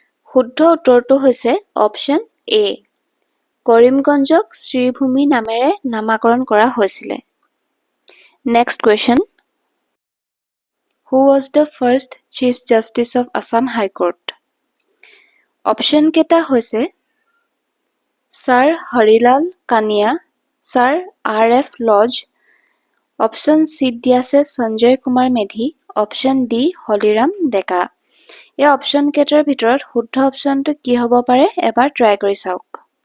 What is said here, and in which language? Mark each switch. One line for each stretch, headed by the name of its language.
Assamese: শুদ্ধ উত্তৰটো হৈছে অপশ্যন এ। কৰিমগঞ্জক শ্ৰীভূমি নামেৰে নামাকৰণ কৰা হৈছিলে। Next question.
English: Who was the first Chief Justice of Assam High Court?
Assamese: Option কেইটা হৈছে sir Harilal Kania, sir R.F. Lodge, option C দিয়া আছে সঞ্জয় কুমাৰ মেধি, অপশ্যন ডি হলিৰাম ডেকা। এই অপশ্যন কেইটাৰ ভিতৰত শুদ্ধ অপশ্যনটো কি হ'ব পাৰে এবাৰ ট্ৰাই কৰি চাওক।